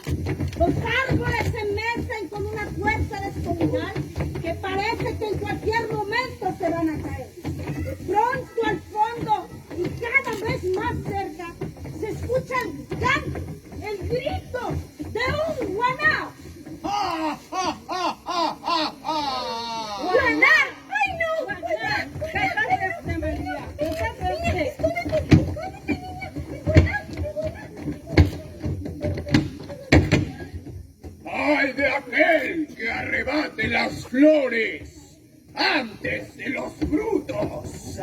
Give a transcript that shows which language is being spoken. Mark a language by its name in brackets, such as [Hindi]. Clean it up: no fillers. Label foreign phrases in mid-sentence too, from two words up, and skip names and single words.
[Spanish] Los árboles se mecen con una fuerza descomunal que parece que en cualquier momento se van a caer. De pronto al fondo y cada vez más cerca se escucha el canto, el grito de un guaná. ¡Ja, ja, ja, ja, ja, ja! ¡Guaná! ¡Ay, no! ¡Guaná! ¡Cállate, María! ¡Cállate! ¡Ay de aquel que arrebate las flores antes de los frutos!